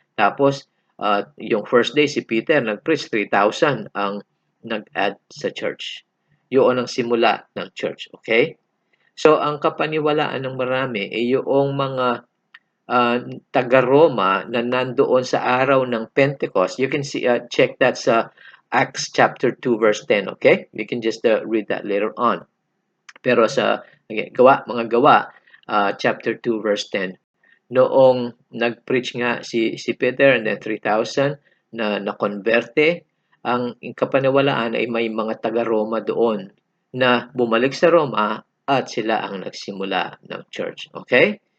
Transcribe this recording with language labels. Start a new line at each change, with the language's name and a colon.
Filipino: Tapos yung first day si Peter nag-preach, 3,000 ang nag-add sa church. Yun ang simula ng church, okay? So ang kapaniwalaan ng marami ay yung mga taga-Roma na nandoon sa araw ng Pentecost.
English: You can see, check that sa Acts chapter 2 verse 10, okay? You can just read that later on.
Filipino: Pero sa mga gawa, chapter 2 verse 10, noong nag-preach nga si Peter and then 3,000 na nakonberte, ang kapaniwalaan ay may mga taga-Roma doon na bumalik sa Roma at sila ang nagsimula ng church. Okay?